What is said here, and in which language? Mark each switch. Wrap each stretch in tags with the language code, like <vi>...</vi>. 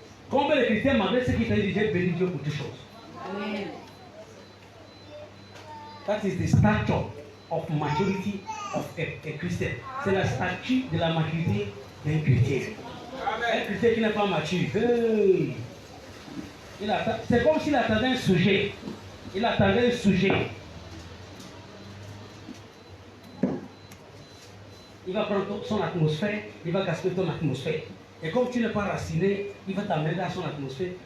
<fr>Combien de chrétiens, malgré ce qui traverse, j'ai béni Dieu pour toutes choses. Amen.</fr> <en>That is the stature of maturity of a Christian.</en> <fr>C'est la statue de la maturité d'un chrétien. Un chrétien qui n'est pas mature. Hey. C'est comme s'il attendait un sujet. Il attendait un sujet. Il va prendre son atmosphère, il va gaspiller ton atmosphère. Et comme tu n'es pas raciné, il va t'amener dans son atmosphère.</fr>